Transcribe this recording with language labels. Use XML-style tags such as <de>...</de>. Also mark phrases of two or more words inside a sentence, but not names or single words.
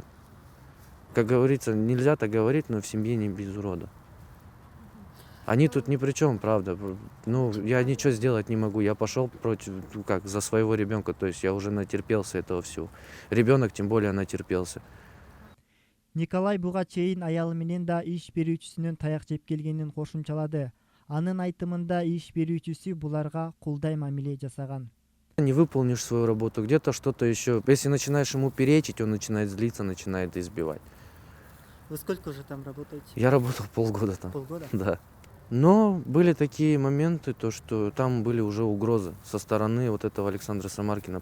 <ru>Как говорится, нельзя так говорить, но в семье не без урода. Они тут ни при чем, правда. Я ничего сделать не могу. Я пошел за своего ребенка. То есть я уже натерпелся этого всего. Ребенок тем более натерпелся.</ru> <ky>Николай буга чейин аялы менен да иш берүүчүсүнүн таяк жеп келгенин кошумчалады. Анын айтымында иш берүүчүсү буларга кулдай мамиле жасаган.</ky> <ru>Не выполнишь свою работу, где-то что-то еще. Если начинаешь ему перечить, он начинает злиться, начинает избивать. Вы сколько уже там работаете? Я работал полгода там. Полгода? Да. Но были такие моменты, что там были уже угрозы со стороны вот этого Александра Самаркина.</ru>